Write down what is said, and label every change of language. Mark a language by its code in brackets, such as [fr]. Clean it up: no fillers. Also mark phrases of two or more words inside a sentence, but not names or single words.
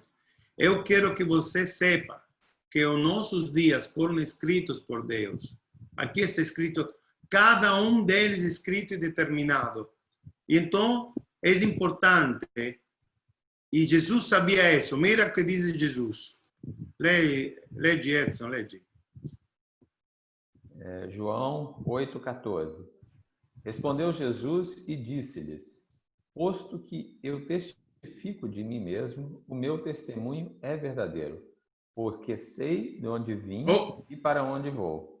[pt] Eu quero que você saiba que os nossos dias foram escritos por Deus. Aqui está escrito, cada um deles escrito e determinado. E então, é importante, e Jesus sabia isso. Mira o que diz Jesus. [it] Leggi, Edson, leggi. [pt] João 8,14. Respondeu Jesus e disse-lhes, posto que eu testifico de mim mesmo, o meu testemunho é verdadeiro, porque sei de onde vim e para onde vou.